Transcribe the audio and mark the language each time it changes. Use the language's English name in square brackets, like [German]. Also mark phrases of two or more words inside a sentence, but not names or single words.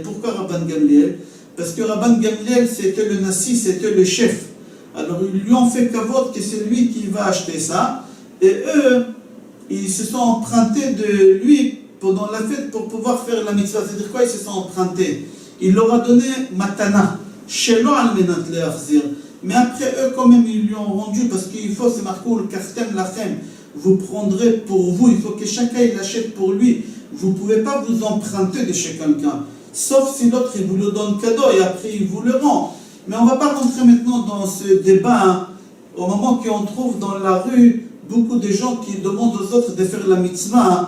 [French] Pourquoi Rabban Gamliel? Parce que Rabban Gamliel, c'était le nasi, c'était le chef. Alors ils lui ont fait kavod que c'est lui qui va acheter ça, et eux, ils se sont empruntés de lui pendant la fête pour pouvoir faire la mitzvah. C'est-à-dire quoi? Ils se sont empruntés. Il leur a donné [Hebrew] מתנה שלא על מנת להחזיר. [French] Mais après eux, quand même, ils lui ont rendu, parce qu'il faut, c'est marqué, le [Hebrew] לקחתם לכם, [French] vous prendrez pour vous, il faut que chacun il achète pour lui. Vous ne pouvez pas vous emprunter de chez quelqu'un. Sauf si l'autre, il vous le donne cadeau et après, il vous le rend. Mais on ne va pas rentrer maintenant dans ce débat, hein. Au moment qu'on trouve dans la rue beaucoup de gens qui demandent aux autres de faire la mitzvah, hein.